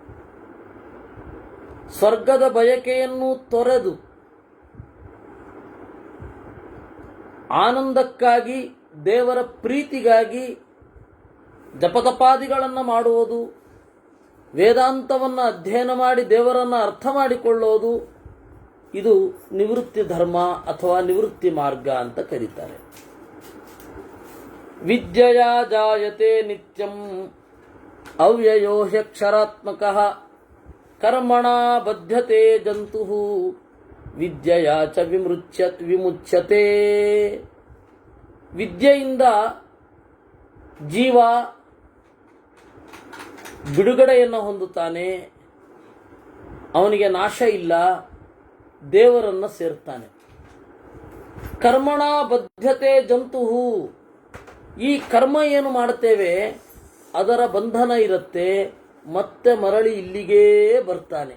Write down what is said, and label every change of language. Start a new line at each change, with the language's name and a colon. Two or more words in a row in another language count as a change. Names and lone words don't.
Kannada: ಸ್ವರ್ಗದ ಬಯಕೆಯನ್ನು ತೊರೆದು ಆನಂದಕ್ಕಾಗಿ, ದೇವರ ಪ್ರೀತಿಗಾಗಿ ಜಪತಪಾದಿಗಳನ್ನು ಮಾಡುವುದು, ವೇದಾಂತವನ್ನು ಅಧ್ಯಯನ ಮಾಡಿ ದೇವರನ್ನು ಅರ್ಥ ಮಾಡಿಕೊಳ್ಳೋದು, ಇದು ನಿವೃತ್ತಿ ಧರ್ಮ ಅಥವಾ ನಿವೃತ್ತಿ ಮಾರ್ಗ ಅಂತ ಕರೀತಾರೆ.
Sanskrit: ವಿದ್ಯೆಯ ಜಾಯತೆ ನಿತ್ಯಂ ಅವ್ಯಯೋ ಹ್ಯಕ್ಷರಾತ್ಮಕಃ ಕರ್ಮಣ ಬದ್ಧತೆ ಜಂತುಃ ವಿದ್ಯೆಯ ಚ ವಿಮುಚ್ಯತೆ.
Kannada: ವಿದ್ಯೆಯಿಂದ ಜೀವ ಬಿಡುಗಡೆಯನ್ನು ಹೊಂದುತ್ತಾನೆ, ಅವನಿಗೆ ನಾಶ ಇಲ್ಲ, ದೇವರನ್ನು ಸೇರ್ತಾನೆ.
Sanskrit: ಕರ್ಮಣ ಬದ್ಧತೆ ಜಂತುಹು,
Kannada: ಈ ಕರ್ಮ ಏನು ಮಾಡ್ತೇವೆ ಅದರ ಬಂಧನ ಇರುತ್ತೆ, ಮತ್ತೆ ಮರಳಿ ಇಲ್ಲಿಗೇ ಬರ್ತಾನೆ.